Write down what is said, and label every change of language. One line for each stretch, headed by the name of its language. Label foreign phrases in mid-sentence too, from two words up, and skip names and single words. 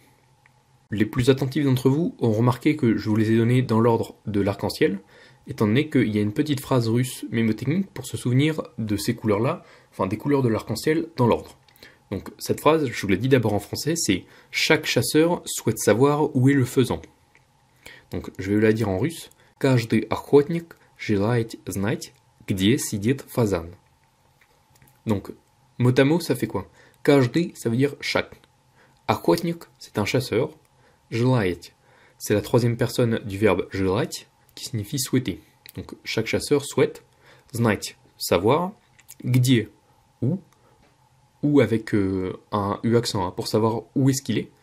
French: Les plus attentifs d'entre vous ont remarqué que je vous les ai donnés dans l'ordre de l'arc-en-ciel, étant donné qu'il y a une petite phrase russe mémotechnique pour se souvenir de ces couleurs-là, enfin des couleurs de l'arc-en-ciel dans l'ordre. Donc cette phrase, je vous l'ai dit d'abord en français, c'est « Chaque chasseur souhaite savoir où est le faisan ». Donc je vais la dire en russe.
Russian: « Каждый охотник желает знать, где сидит фазан ».
French: Donc mot à mot, ça fait quoi? « Каждый » ça veut dire « chaque ». « Охотник » c'est un chasseur. « Желает » c'est la troisième personne du verbe « желать » qui signifie « souhaiter ». Donc chaque chasseur souhaite. « Знать » savoir. « Где » ou avec un U accent pour savoir où est-ce qu'il est.